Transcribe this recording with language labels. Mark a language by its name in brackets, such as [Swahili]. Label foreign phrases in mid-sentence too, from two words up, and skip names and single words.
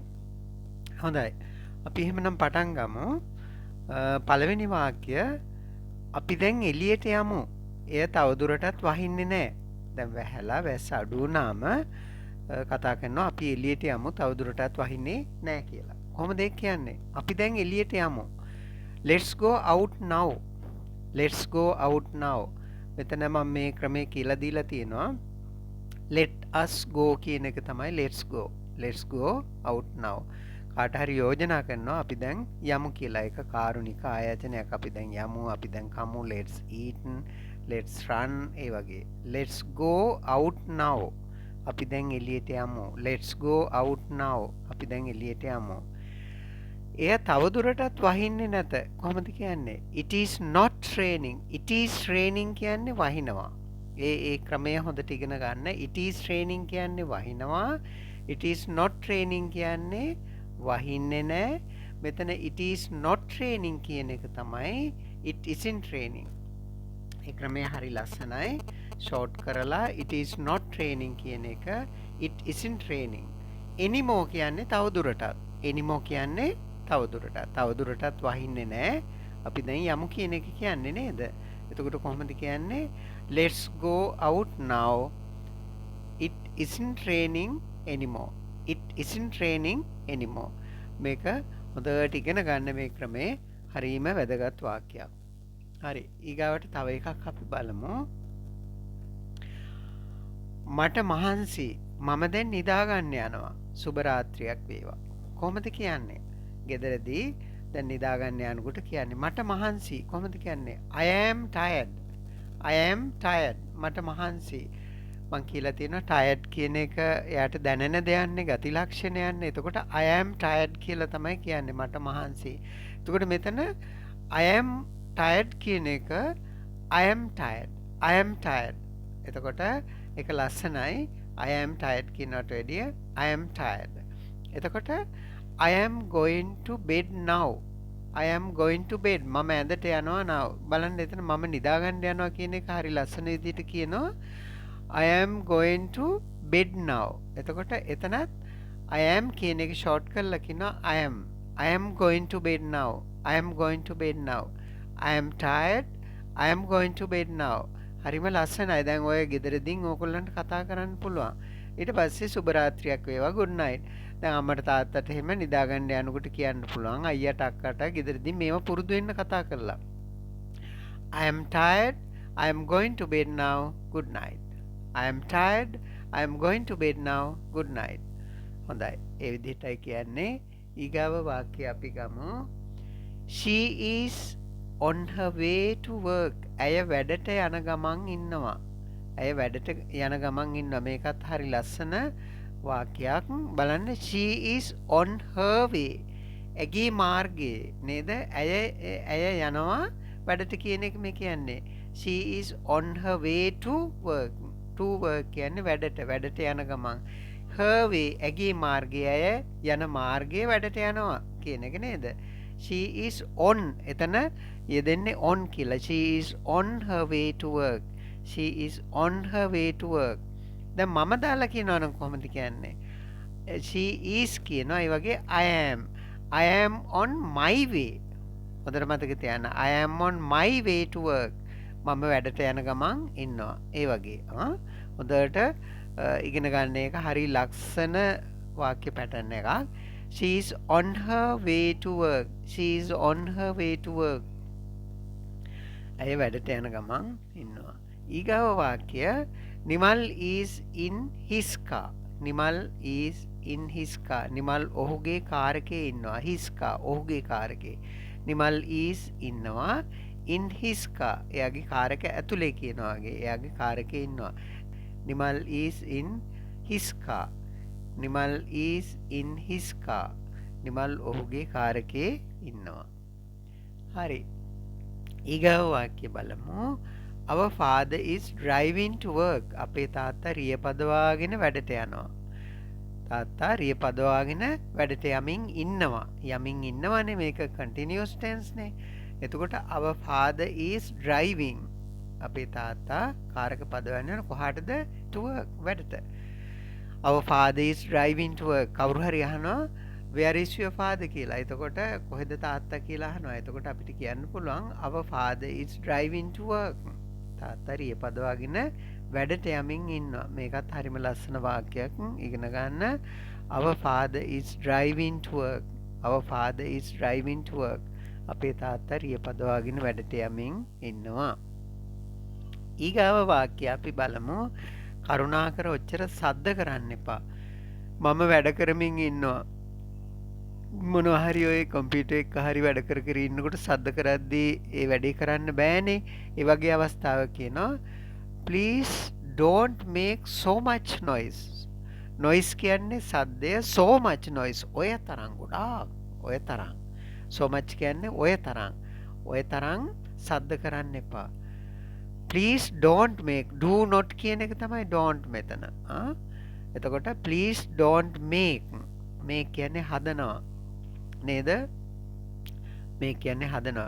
[Sinhala] හොඳයි. අපි එහෙමනම් පටන් ගමු. පළවෙනි වාක්‍ය අපි දැන් එළියට යමු. එය තවදුරටත් වහින්නේ නැහැ. දැන් වැහැලා වැස්ස අඩු වුණාම කතා කරනවා අපි එළියට යමු තවදුරටත් වහින්නේ නැහැ කියලා. කොහොමද ඒක කියන්නේ? අපි දැන් එළියට යමු. [English] Let's go out now. Let's go out now. [Sinhala] මෙතන මම මේ ක්‍රමයේ කියලා දීලා තියෙනවා. [English] Let us go [Sinhala] කියන එක තමයි [English] let's go. Let's go out now. [Sinhala] කාට හරි යෝජනා කරනවා අපි දැන් යමු කියලා. ඒක කාරුණික ආයතනයක්. අපි දැන් යමු, අපි දැන් කමු, [English] let's eat, let's run [Sinhala] ඒ වගේ. [English] Let's go out now. [Sinhala] අපි දැන් එළියට යමු. [English] Let's go out now. [Sinhala] අපි දැන් එළියට යමු. එය තවදුරටත් වහින්නේ නැත. කොහොමද කියන්නේ? [English] It is not raining. It is raining [Sinhala] කියන්නේ වහිනවා. ඒ ක්‍රමය හොඳට ඉගෙන ගන්න. [English] It is raining [Sinhala] කියන්නේ වහිනවා. [English] It is not raining [Sinhala] කියන්නේ වහින්නේ නැහැ. [English] මෙතන it is not raining [Sinhala] කියන එක තමයි [English] it isn't raining. [Sinhala] ඒ ක්‍රමය හරි ලස්සනයි. ෂෝට් කරලා [English] it is not raining [Sinhala] කියන එක [English] it isn't raining. [Sinhala] anymore කියන්නේ තවදුරටත්. anymore කියන්නේ තවදුරටත්. තවදුරටත් වහින්නේ නැහැ. අපි දැන් යමු කියන එක කියන්නේ නේද? එතකොට කොහොමද කියන්නේ? [English] Let's go out now. It isn't raining anymore. It isn't raining anymore. [Sinhala] මේක හොඳට ඉගෙන ගන්න මේ ක්‍රමේ හරීම වැදගත් වාක්‍යයක්. හරි. ඊගාවට තව එකක් අපි බලමු. මට මහන්සි. මම දැන් නිදා ගන්න යනවා. සුබ රාත්‍රියක් වේවා. කොහොමද කියන්නේ? ගෙදරදී දැන් නිදා ගන්න යනකොට කියන්නේ මට මහන්සි. කොහොමද කියන්නේ? [English] I am tired. I am tired. [Sinhala] මට මහන්සි. මං කියලා තියෙනවා tired කියන එක එයාට දැනෙන දෙයක්නේ, ගති ලක්ෂණයක්නේ. එතකොට [English] I am tired [Sinhala] කියලා තමයි කියන්නේ මට මහන්සි. එතකොට මෙතන [English] I am tired [Sinhala] කියන එක [English] I am tired. I am tired. [Sinhala] එතකොට ඒක ලස්සනයි. [English] I am tired [Sinhala] කියනට වැඩිය [English] I am tired. එතකොට I am going to bed now. I am going to bed. [Sinhala] මම ඇඳට යනවා now. බලන්න එතන මම නිදා ගන්න යනවා කියන එක හරි ලස්සන විදිහට කියනවා. [English] I am going to bed now. [Sinhala] එතකොට එතනත් [English] I am [Sinhala] කියන එක ෂෝට් කරලා කියනවා [English] I am. I am going to bed now. I am going to bed now. I am tired. I am going to bed now. [Sinhala] හරිම ලස්සනයි. දැන් ඔය ගෙදරදීන් ඕගොල්ලන්ට කතා කරන්න පුළුවන්. ඊට පස්සේ සුබ රාත්‍රියක් වේවා, [English] good night. [Sinhala] දැන් අම්මට තාත්තට එහෙම නිදා ගන්න යනකොට කියන්න පුළුවන් අයියට අක්කට ගෙදරදී මේව පුරුදු වෙන්න කතා කරලා. [English] I am tired. I am going to bed now. Good night. I am tired. I am going to bed now. Good night. [Sinhala] හොඳයි. ඒ විදිහටයි කියන්නේ. ඊගාව වාක්‍යය අපි ගමු. [English] She is on her way to work. [Sinhala] ඇය වැඩට යන ගමන් ඉන්නවා. ඇය වැඩට යන ගමන් ඉන්නවා. මේකත් හරි ලස්සන වාක්‍යයක්. බලන්න [English] she is on her way. [Sinhala] ඇගේ මාර්ගයේ නේද? ඇය යනවා වැඩට කියන එක මේ කියන්නේ. [English] She is on her way to work. To work [Sinhala] කියන්නේ වැඩට යන ගමන්. [English] Her way [Sinhala] ඇගේ මාර්ගයේ ඇය යන මාර්ගයේ වැඩට යනවා කියන එක නේද? [English] She is on. [Sinhala] එතන යෙදෙන්නේ on කියලා. [English] She is on her way to work. She is on her way to work. [Sinhala] දැන් මම දාලා කියනවා නම් කොහොමද කියන්නේ? [English] She is [Sinhala] කියනවා. ඒ වගේ [English] I am. I am on my way. [Sinhala] හොඳට මතක තියාගන්න. [English] I am on my way to work. [Sinhala] මම වැඩට යන ගමන් ඉන්නවා. ඒ වගේ. හොඳට ඉගෙන ගන්න එක හරි ලස්සන වාක්‍ය පැටර්න් එකක්. [English] She is on her way to work. She is on her way to work. [Sinhala] ඇය වැඩට යන ගමන් ඉන්නවා. ඊගාව වාක්‍ය නිමල් [English] is in his car. නිමල් is in his car. [Sinhala] නිමල් ඔහුගේ කාර් එකේ ඉන්නවා. [English] his car [Sinhala] ඔහුගේ කාර් එකේ. [English] නිමල් is ඉන්නවා in his car. [Sinhala] එයාගේ කාර් එක ඇතුලේ කියනවා වගේ. එයාගේ කාර් එකේ ඉන්නවා. [English] නිමල් is in his car. නිමල් is in his car. [Sinhala] නිමල් ඔහුගේ කාර් එකේ ඉන්නවා. හරි. ඊගව වාක්‍ය බලමු. [English] Our father is driving to work. [Sinhala] අපේ තාත්තා රිය පදවාගෙන වැඩට යනවා. තාත්තා රිය පදවාගෙන වැඩට යමින් ඉන්නවා. යමින් ඉන්නවනේ මේක [English] continuous tense [Sinhala] නේ. එතකොට [English] our father is driving. [Sinhala] අපේ තාත්තා කාර් එක පදවන්න යන කොහාටද? [English] to work වැඩට. our father is driving to work. [Sinhala] කවුරු හරි අහනවා [English] where is your father [Sinhala] කියලා. එතකොට කොහෙද තාත්තා කියලා අහනවා. එතකොට අපිට කියන්න පුළුවන් [English] our father is driving to work. [Sinhala] තාත්තා රිය පදවාගෙන වැඩට යමින් ඉන්නවා. මේකත් හරිම ලස්සන වාක්‍යයක්. ඉගෙන ගන්න. our father is driving to work. our father is driving to work. අපේ තාත්තා රිය පදවාගෙන වැඩට යමින් ඉන්නවා. ඊගාව වාක්‍ය අපි බලමු. කරුණාකර ඔච්චර සද්ද කරන්න එපා. මම වැඩ කරමින් ඉන්නවා. මොනවා හරි ඔය කම්පියුටර් එක හරි වැඩ කර කර ඉන්නකොට සද්ද කරද්දී ඒ වැඩේ කරන්න බෑනේ. ඒ වගේ අවස්ථාවක කියනවා [English] please don't make so much noise. [Sinhala] noise කියන්නේ සද්දය. [English] so much noise [Sinhala] ඔය තරම් ගොඩාක් ඔය තරම්. [English] so much [Sinhala] කියන්නේ ඔය තරම්. ඔය තරම් සද්ද කරන්න එපා. [English] please don't make. do not [Sinhala] කියන එක තමයි [English] don't මෙතන. එතකොට please don't make. [Sinhala] make කියන්නේ හදනවා නේද? මේ කියන්නේ හදනවා.